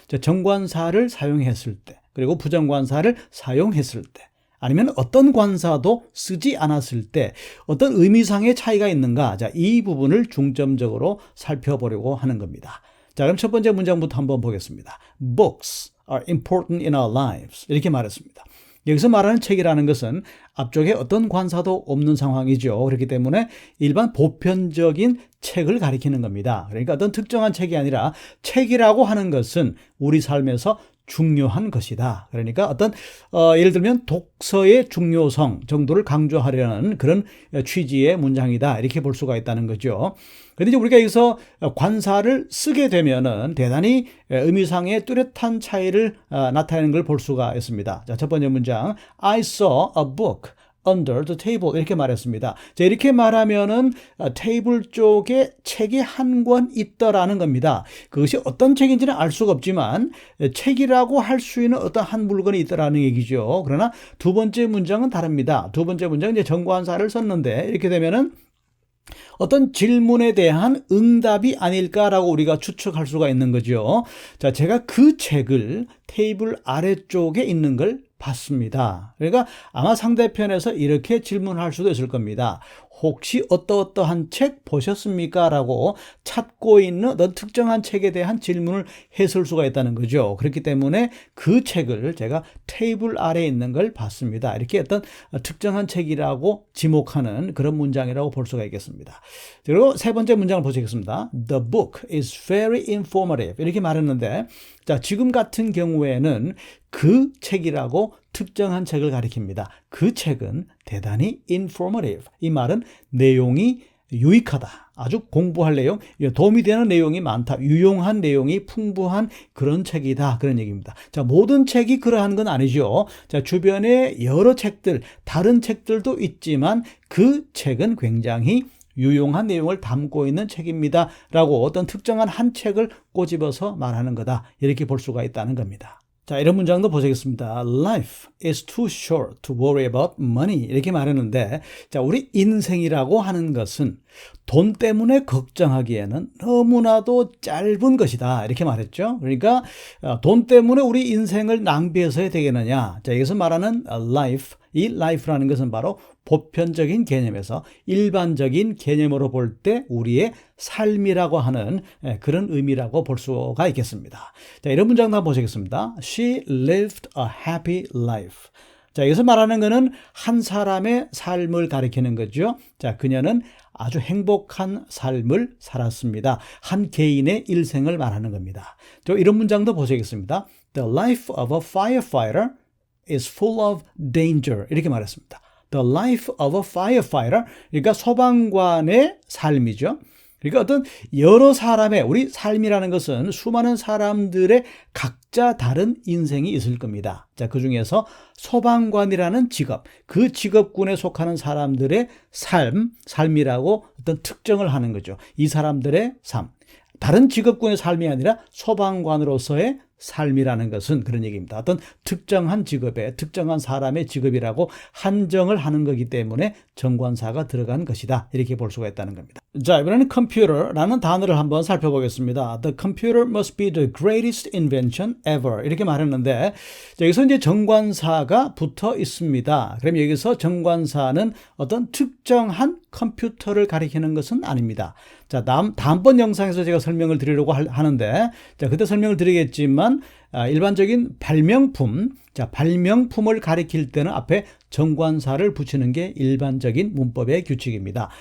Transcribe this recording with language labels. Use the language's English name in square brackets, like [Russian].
[Korean] 정관사를 사용했을 때 그리고 부정관사를 사용했을 때 아니면 어떤 관사도 쓰지 않았을 때 어떤 의미상의 차이가 있는가, 자, 이 부분을 중점적으로 살펴보려고 하는 겁니다. 자, 그럼 첫 번째 문장부터 한번 보겠습니다. [English] Books are important in our lives. [Korean] 이렇게 말했습니다. 여기서 말하는 책이라는 것은 앞쪽에 어떤 관사도 없는 상황이죠. 그렇기 때문에 일반 보편적인 책을 가리키는 겁니다. 그러니까 어떤 특정한 책이 아니라 책이라고 하는 것은 우리 삶에서 중요한 것이다. 그러니까 어떤 예를 들면 독서의 중요성 정도를 강조하려는 그런 취지의 문장이다, 이렇게 볼 수가 있다는 거죠. 그런데 이제 우리가 여기서 관사를 쓰게 되면은 대단히 의미상의 뚜렷한 차이를 나타내는 걸 볼 수가 있습니다. 자, 첫 번째 문장, [English] I saw a book under the table, [Korean] 이렇게 말했습니다. 자, 이렇게 말하면은 테이블 쪽에 책이 한 권 있더라는 겁니다. 그것이 어떤 책인지는 알 수가 없지만 책이라고 할 수 있는 어떤 한 물건이 있더라는 얘기죠. 그러나 두 번째 문장은 다릅니다. 두 번째 문장은 이제 정관사를 썼는데 이렇게 되면은 어떤 질문에 대한 응답이 아닐까라고 우리가 추측할 수가 있는 거죠. 자, 제가 그 책을 테이블 아래쪽에 있는 걸 봤습니다. 그러니까 아마 상대편에서 이렇게 질문할 수도 있을 겁니다. 혹시 어떠한 책 보셨습니까? 라고 찾고 있는 어떤 특정한 책에 대한 질문을 했을 수가 있다는 거죠. 그렇기 때문에 그 책을 제가 테이블 아래에 있는 걸 봤습니다. 이렇게 어떤 특정한 책이라고 지목하는 그런 문장이라고 볼 수가 있겠습니다. 그리고 세 번째 문장을 보시겠습니다. [English] The book is very informative. [Korean] 이렇게 말했는데, 자, 지금 같은 경우에는 그 책이라고 특정한 책을 가리킵니다. 그 책은 대단히 informative. 이 말은 내용이 유익하다. 아주 공부할 내용, 도움이 되는 내용이 많다. 유용한 내용이 풍부한 그런 책이다. 그런 얘기입니다. 자, 모든 책이 그러한 건 아니죠. 자, 주변에 여러 책들, 다른 책들도 있지만 그 책은 굉장히 유용한 내용을 담고 있는 책입니다. 라고 어떤 특정한 한 책을 꼬집어서 말하는 거다. 이렇게 볼 수가 있다는 겁니다. 자, 이런 문장도 보시겠습니다. [English] Life is too short to worry about money. [Korean] 이렇게 말했는데, 자, 우리 인생이라고 하는 것은 돈 때문에 걱정하기에는 너무나도 짧은 것이다. 이렇게 말했죠. 그러니까 돈 때문에 우리 인생을 낭비해서야 되겠느냐. 자, 여기서 말하는 life, 이 life라는 것은 바로 보편적인 개념에서 일반적인 개념으로 볼 때 우리의 삶이라고 하는 그런 의미라고 볼 수가 있겠습니다. 자, 이런 문장도 한번 보시겠습니다. [English] She lived a happy life. [Korean] 자, 여기서 말하는 것은 한 사람의 삶을 가리키는 거죠. 자, 그녀는 아주 행복한 삶을 살았습니다. 한 개인의 일생을 말하는 겁니다. 저 이런 문장도 보시겠습니다. [English] The life of a firefighter is full of danger. [Korean] 이렇게 말했습니다. [English] The life of a firefighter, [Korean] 그러니까 소방관의 삶이죠. 그러니까 어떤 여러 사람의, 우리 삶이라는 것은 수많은 사람들의 각자 다른 인생이 있을 겁니다. 자, 그 중에서 소방관이라는 직업, 그 직업군에 속하는 사람들의 삶이라고 어떤 특정을 하는 거죠. 이 사람들의 삶. 다른 직업군의 삶이 아니라 소방관으로서의 삶이라는 것은 그런 얘기입니다. 어떤 특정한 직업에, 특정한 사람의 직업이라고 한정을 하는 거기 때문에 정관사가 들어간 것이다. 이렇게 볼 수가 있다는 겁니다. 자, 이번에는 computer라는 단어를 한번 살펴보겠습니다. [English] The computer must be the greatest invention ever. [Korean] 이렇게 말했는데, 여기서 이제 정관사가 붙어 있습니다. 그럼 여기서 정관사는 어떤 특정한 컴퓨터를 가리키는 것은 아닙니다. 자, 다음번 영상에서 제가 설명을 드리려고 하는데, 자, 그때 설명을 드리겠지만, 하지만 일반적인 발명품, 자, 발명품을 가리킬 때는 앞에 정관사를 붙이는 게 일반적인 문법의 규칙입니다.